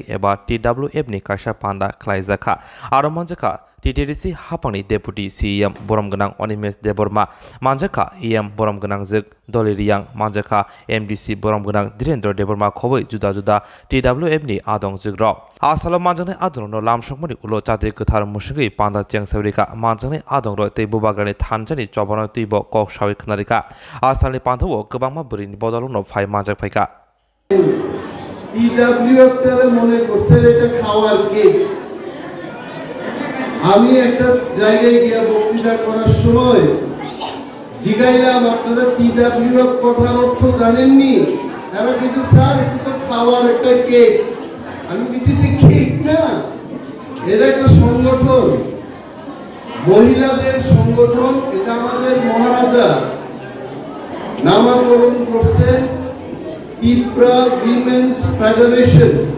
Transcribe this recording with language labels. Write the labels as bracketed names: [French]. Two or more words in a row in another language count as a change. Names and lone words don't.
[Kok Borok] eba TWF ni kaisa Panda Khwlaijakha aro manjaka TTDC hapangni deputy CEM boromgonang Onimes Deborma manjaka EM boromgonang jek doliriyang manjaka MDC boromgonang Direndra Deborma khoboi juda TWF ni adong jigrok asalo manjangnai adongno lamsokmani ulo chate kwthar musingi Panda chengsaurika manjangnai adongro Teibo bagrani thanjani chobano Teibo kok sawi khnarika asalni panthao kwbangma bwrini bodolno phai manjak phaika [Bangla] TWF তারে মনে করসে এটা খাওয়ার কেক আমি একটা জায়গায় গিয়ে বক্তৃতা করার সময় জিগাইলাম আপনারা TWF কথার অর্থ জানেননি এরা কিছু স্যার এটা তো খাওয়ার একটা কেক আমি কিছু কেক না এটা একটা সংগঠন মহিলাদের সংগঠন এটা আমাদের মহারাজা নামকরণ করছেন ত্রিপুরা উইমেন্স ফেডারেশন